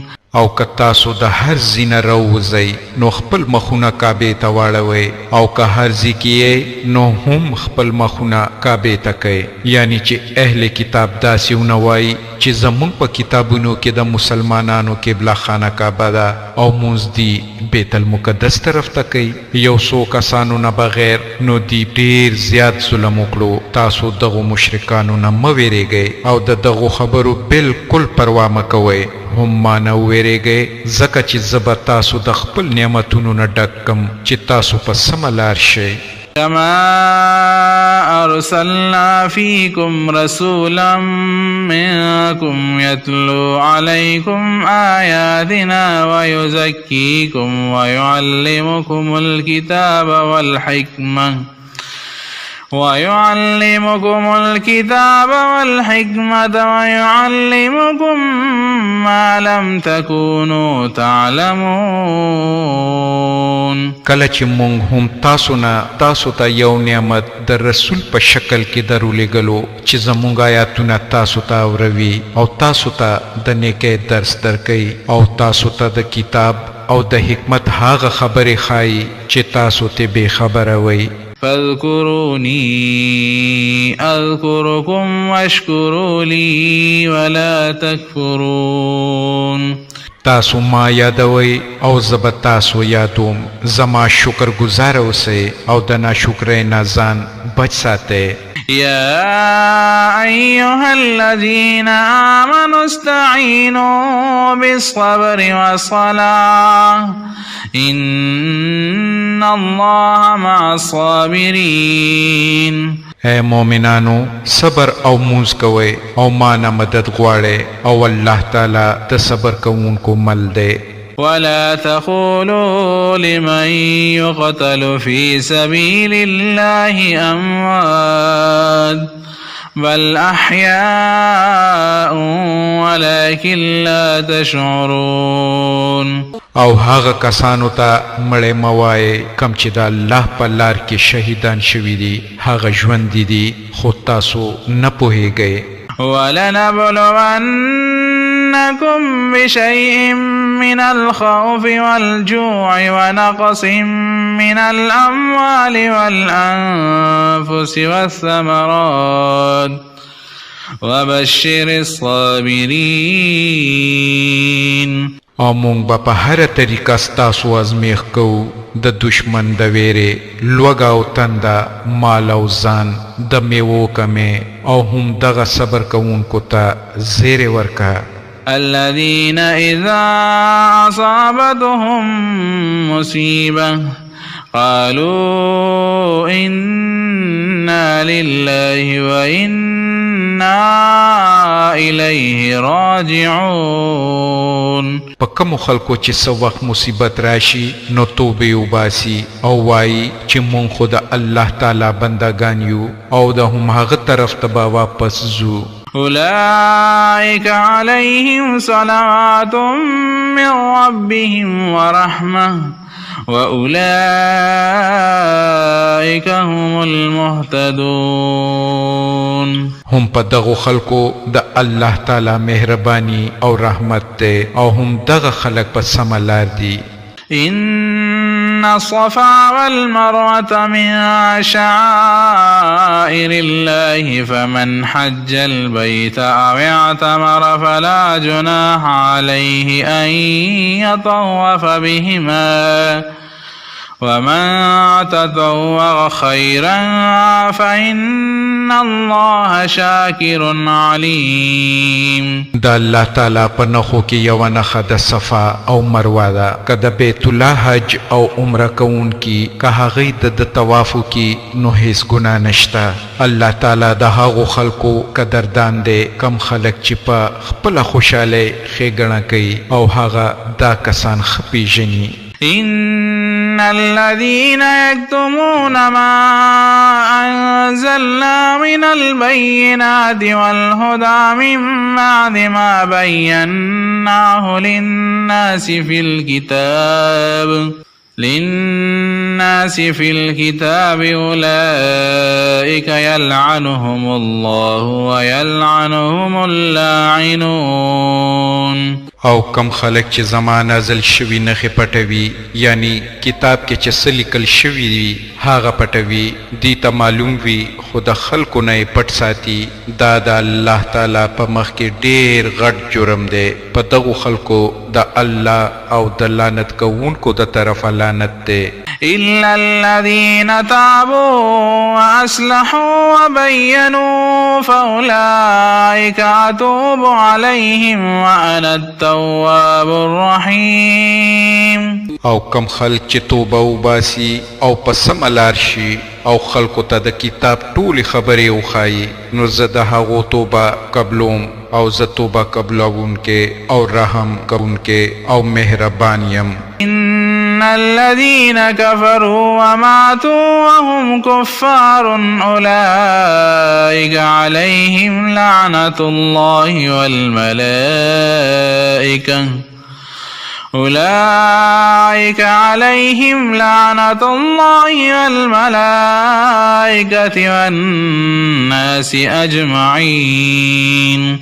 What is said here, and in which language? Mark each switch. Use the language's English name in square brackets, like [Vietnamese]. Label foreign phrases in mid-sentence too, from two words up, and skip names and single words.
[Pashto] او که تاسو د هر ځینه راوځئ نو خپل مخونه کعبې ته واړوئ او که هر ځای کې نو هم خپل مخونه کعبې ته کوئ. یعنی چې اهل کتاب داسې ونه وایي چې زمونږ په کتابونو کې د مسلمانانو قبله خانه کعبه ده او مونځ دی بیت المقدس طرف ته کوي. یو څو کسانو نه بغیر نو دی ډیر زیات ظلم وکړو. تاسو دغو مشرکانو نه مه ویریږئ او د دغو خبرو بالکل پروا مه کوئ. هم ما نه ویریږئ ځکه چې زه به تاسو د خپل نعمتونو نه ډک کم چې تاسو په سمه لار شئ. [Arabic] كما أرسلنا فيكم رسولا منكم يتلو عليكم آياتنا ويزكيكم ويعلمكم الكتاب والحكمة ويعلمكم ما لم تكونوا تعلمون. [Pashto] کله چې مونږ هم تاسو ته یو نعمت د رسول په شکل کې درولېږلو چې زمونږ آیاتونه تاسو ته اوروي او تاسو ته د نیکۍ درس درکوي او تاسو ته د کتاب او د حکمت هغه خبرې ښایي چې تاسو ته بې خبره وئ. [Arabic] فاذكروني أذكركم واشكروا لي ولا تكفرون. [Pashto] تاسو ما یادوئ او زه به تاسو یادوم. زما شکر گزار اوسئ او د ناشکرۍ نه ځان بچ ساتئ. [Arabic] يا أيها الذين آمنوا استعينوا بالصبر والصلاة إن الله مع الصابرين. [Pashto] اے مومنانو صبر او مونځ کوئ او ما نه مدد غواړئ او الله تعالی د صبر کوونکو مل دی. [Arabic] ولا تقولوا لمن يقتل في سبيل الله أموات بل أحياء ولكن لا تشعرون. [Pashto] او هغه کسانو ته مړی مه وایئ کم چې د الله په لار کې شهیدان شوي دي. هغه ژوندي دي خو تاسو نه پوهیږئ. [Arabic] ولنبلونكم بشيء من الخوف والجوع ونقص من الأموال والأنفس والثمرات وبشر الصابرين. [Pashto] او مونږ به په هره طریقه ستاسو ازمیښت کوو د دشمن د ویرې لوږه او تنده مال او ځان د میوو کمې او هم دغه صبر کوونکو ته زیری ورکه. [Arabic] الذين إذا أصابتهم مصيبة قالوا إنا لله وإنا إليه راجعون. [Pashto] په کومو خلکو چې څه وخت مصیبت راشي نو توبې وباسي او وایي چې مونږ خو د الله تعالی بندگان یو او د هم هغه طرف ته به واپس ځو. [Arabic] أولئك عليهم صلوات من ربهم ورحمة وأولئك هم المهتدون. [Pashto] هم په دغو خلکو د الله تعالی مهرباني او رحمت ده او هم دغه خلک په سمه لار دي. [Arabic] إن الصفا والمروة من شعائر الله فمن حج البيت أو اعتمر فلا جناح عليه أن يطوف بهما ومن تطوع خيرا فإن الله شاكر عليم. [Pashto] دا الله تعالی په نخو کې یو نخه د صفا او مروه ده. که د بیت الله حج او عمره کوون کی که هغې د طوافو کی نو هیڅ ګناه نشته. الله تعالی د هغو خلکو قدردان دی کم خلک چې په خپله خوشحالۍ ښېګڼه کوي او هغه دا کسان ښه پیژني. [Arabic] إن الذين يكتمون ما أنزلنا من البينات والهدى من بعد ما بيناه للناس في الكتاب أولئك يلعنهم الله ويلعنهم اللاعنون. [Pashto] او کم خلق چې زما نازل شوي نخې پټوي یعنی کتاب کې چې څه لیکل شوي وي هغه پټوي دې ته معلوم وي خو د خلکو نه یې پټ ساتي دا د الله تعالی په مخ کې ډېر غټ جرم دی. په دغو خلکو د الله او د لعنت کوونکو د طرفه لعنت دی. [Arabic] إلا الذين تابوا وأصلحوا وبينوا فأولئك أتوب عليهم وأنا التواب الرحيم. [Pashto] او کم خلق چې توبه وباسي او په سمه لار شي او خلکو ته د کتاب ټولې خبرې وښایي نو زه د هغو توبه قبلوم او زه توبه قبلوونکی او رحم کوونکی او مهربان یم. [Arabic] إن الذين كفروا وماتوا وهم كفار أولئك عليهم لعنة الله والملائكة والناس أجمعين.